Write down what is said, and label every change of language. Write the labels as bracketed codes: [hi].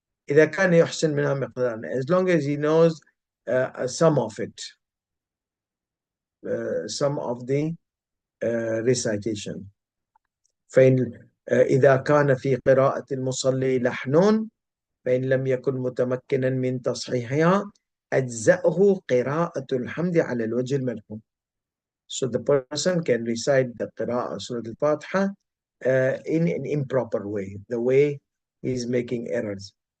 [ar] إذا كان يحسن منها مقدارا, [en] as long as he knows some of it, some of the recitation. [ar] فإن إذا كان في قراءة المصلي لحن فإن لم يكن متمكنا من تصحيحها أجزأه قراءة الحمد على الوجه الملحون. [en] So the person can recite the Qira'ah Surah Al-Fatiha in an improper way, the way he's making errors.